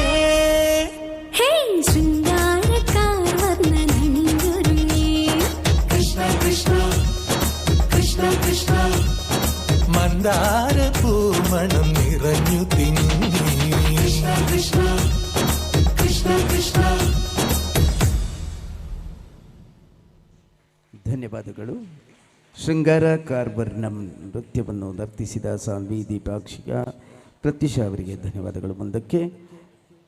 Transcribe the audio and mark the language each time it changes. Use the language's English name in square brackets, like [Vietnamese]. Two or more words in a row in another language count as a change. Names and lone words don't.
[Malayalam] ഹേ ശൃംഗാരക്കാർ വർണ്ണനണിഞ്ഞൊരുങ്ങി കൃഷ്ണ കൃഷ്ണ കൃഷ്ണ കൃഷ്ണ മന്ദാരപ്പൂമണം നിറഞ്ഞു തിങ്ങി കൃഷ്ണ കൃഷ്ണ കൃഷ്ണ കൃഷ്ണ. [Kannada] ಧನ್ಯವಾದಗಳು. ಶೃಂಗಾರ ಕಾರ್ವರ್ಣಂ ನೃತ್ಯವನ್ನು ನರ್ತಿಸಿದ ಸಾನ್ವಿ, ದೀಪಾಕ್ಷಿಕ, ಪ್ರತ್ಯುಷಾ ಅವರಿಗೆ ಧನ್ಯವಾದಗಳು.